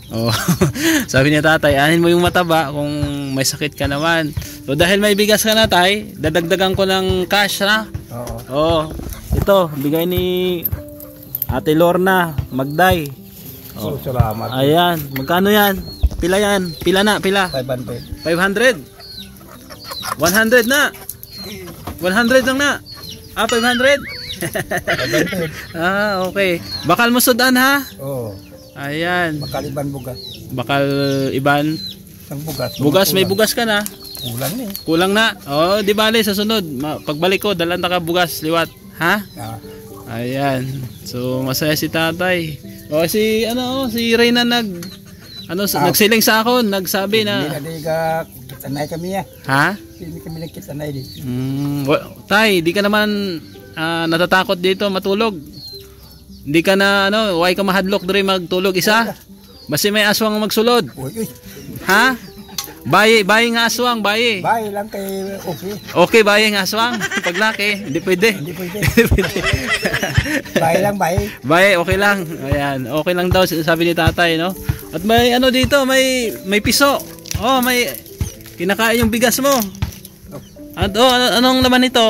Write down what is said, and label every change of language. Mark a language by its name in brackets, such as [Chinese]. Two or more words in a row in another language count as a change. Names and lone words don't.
[Filipino] Sabi niya tatay, anin mo yung mataba kung may sakit ka naman. So dahil may bigas ka na tay, dadagdagan ko ng cash na. Oo. Ito, bigay ni Ate Lorna Magday. Salamat. Ayan, magkano yan? Pila yan? Pila na? Pila? 500. 500? 100 na. 100 lang na. 500. 500. [Hiligaynon] Okay. Bakal mo sudan ha? Oo. Ayan. Bakal iban bugas. Bakal iban. Ang bugas. Bugas, may bugas ka na. [Filipino] Kulang na eh. Kulang na. Di bale sa sunod. [Hiligaynon] Pagbalik ko, dalan ka bugas, liwat. [Filipino] Ha? Ayan. So masaya si tatay. [Hiligaynon] Si Reyna nagsiling sa ako, nagsabi na. Hindi ka kitanay kami ya. Ha? Hindi kami nagkitanay di. [Filipino] Tay, di ka naman natatakot dito matulog. [Hiligaynon] Hindi ka na why ka mahadlok diri magtulog isa? Basi may aswang magsulod. Uy. Ha? Bayi nga aswang, bayi. Bayi lang kay okay. Okay, bayi nga aswang. [Filipino] Paglaki, hindi pwede. Hindi pwede. [Hiligaynon] Bayi lang, bayi. Bayi, okay lang. [Filipino] Ayan, okay lang daw sabi ni tatay, no? At may dito, may piso. May kinakain yung bigas mo. At anong laman nito?